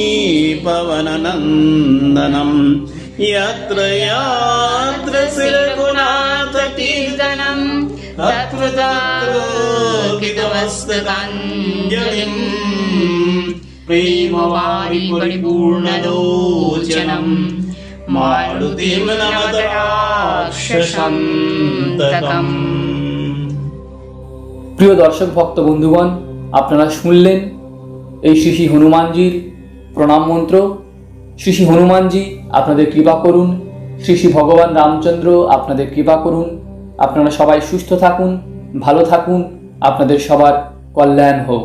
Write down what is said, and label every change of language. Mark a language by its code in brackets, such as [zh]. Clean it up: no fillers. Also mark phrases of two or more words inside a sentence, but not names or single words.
[sa] पवननन्दनं यत्र यत्र श्रीरघुनाथकीर्तनं तत्र तत्र कृतमस्तकाञ्जलिं प्रेमवारि परिपूर्णलोचनं मारुतिं नमत राक्षसन्तकम्। [bn] প্রিয় দর্শক ভক্ত বন্ধুগণ, আপনারা শুনলেন এই শ্রী শ্রী হনুমানজির প্রণাম মন্ত্র। শ্রী শ্রী হনুমানজি আপনাদের কৃপা করুন, শ্রী শ্রী ভগবান রামচন্দ্র আপনাদের কৃপা করুন। আপনারা সবাই সুস্থ থাকুন, ভালো থাকুন, আপনাদের সবার কল্যাণ হোক।